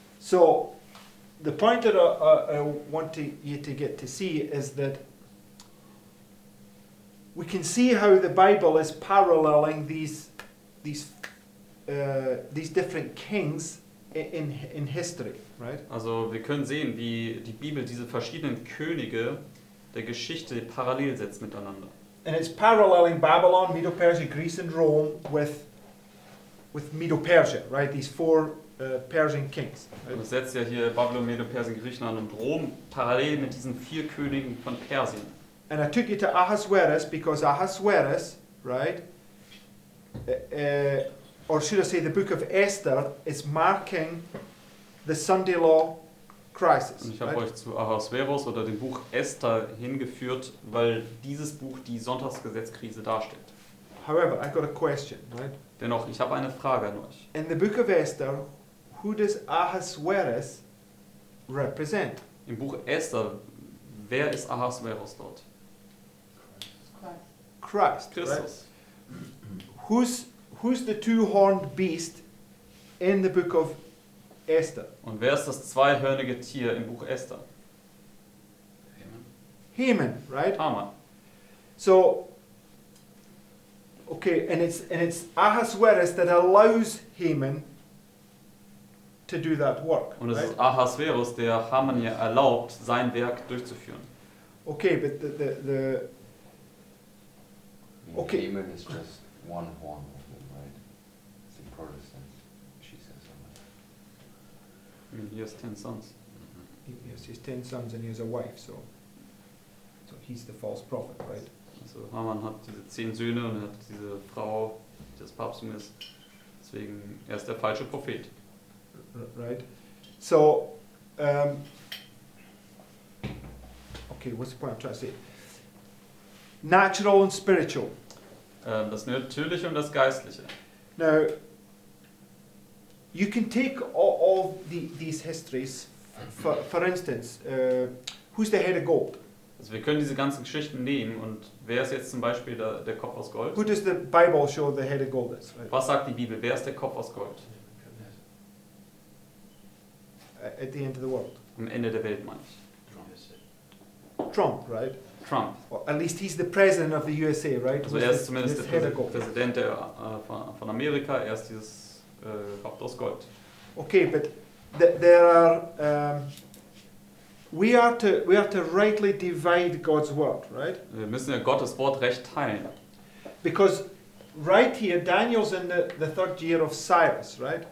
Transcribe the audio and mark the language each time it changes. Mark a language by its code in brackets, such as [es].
[en] So the point that I want you to get to see is that we can see how the Bible is paralleling these different kings in history, right? [de] Also wir können sehen, wie die Bibel diese verschiedenen Könige der Geschichte parallel setzt miteinander. [en] And it's paralleling Babylon, Medo-Persia, Greece and Rome with Medo-Persia, right? These 4 Persian kings. Right? [de] Und es setzt ja hier Babylon, Medo, Persien, Griechenland und Rom parallel mit diesen 4 Königen von Persien. [en] And I took you to Ahasuerus because Ahasuerus, right? Or should I say the book of Esther is marking the Sunday law crisis. [de] Und ich habe [en] Right? [de] euch zu Ahasverus oder dem Buch Esther hingeführt, weil dieses Buch die Sonntagsgesetzkrise darstellt. [en] However, I got a question, right? [de] Dennoch, ich habe eine Frage an euch. [en] In the book of Esther, who does Ahasuerus represent? [de] Im Buch Esther, wer ist Ahasverus dort? [en] Christ. Right? [de] Christus. [en] Who's the two-horned beast in the book of Esther? [de] Und wer ist das zweihörnige Tier im Buch Esther? [en] Haman, right? [de] Haman. [en] So, okay, and it's Ahasuerus that allows Haman to do that work. [de] Und es [en] Right? [de] ist Ahasverus, der Haman ja erlaubt, sein Werk durchzuführen. [en] Okay, but the Okay. Haman is just one horn of him, right? It's in Protestants, she says something. He has 10 sons. he has his 10 sons and he has a wife, so he's the false prophet, right? [de] Also Haman hat diese 10 Söhne und er hat diese Frau, die das Papsttum ist. Deswegen, er ist der falsche Prophet. [en] right? So, okay, what's the point I'm trying to say? Natural and spiritual. [de] Das Natürliche und das Geistliche. [en] Now, you can take all these histories. For instance, who's the head of gold? [de] Also wir können diese ganzen Geschichten nehmen und wer ist jetzt zum Beispiel der Kopf aus Gold? [en] Who does the Bible show the head of gold is? Right? [de] Was sagt die Bibel? Wer ist der Kopf aus Gold? [en] At the end of the world. [de] Am Ende der Welt meine ich. [en] Trump, right? [de] Trump. [en] Or at least he's the president of the USA, right? [de] Also [en] Who's [de] er ist [en] this [de] zumindest der [en] head of gold? [de] Präsident von Amerika, er ist dieses Haupt aus Gold. [en] Okay, but there are. We are to rightly divide God's word, right? [de] Wir müssen ja Gottes Wort recht teilen. [en] Because right here, Daniel's in the third year of Cyrus, right?